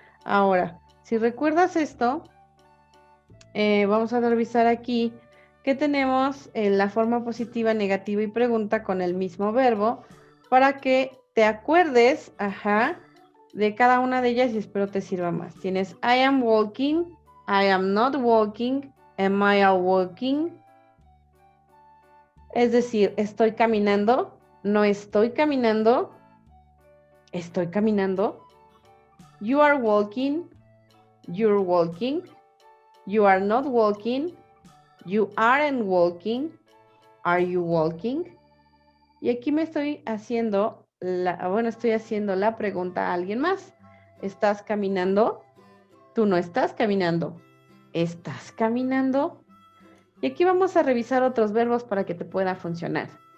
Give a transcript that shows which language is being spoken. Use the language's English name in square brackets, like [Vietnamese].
[Spanish] Ahora, si recuerdas esto, vamos a revisar aquí que tenemos la forma positiva, negativa y pregunta con el mismo verbo para que te acuerdes, de cada una de ellas y espero te sirva más. Tienes [English] I am walking, I am not walking, am I walking? [Spanish] Es decir, estoy caminando, no estoy caminando, estoy caminando. [English] You are walking, you're walking. You are not walking, you aren't walking. Are you walking? [Spanish] Y aquí me estoy haciendo estoy haciendo la pregunta a alguien más. ¿Estás caminando? Tú no estás caminando. ¿Estás caminando? Y aquí vamos a revisar otros verbos para que te puedan funcionar.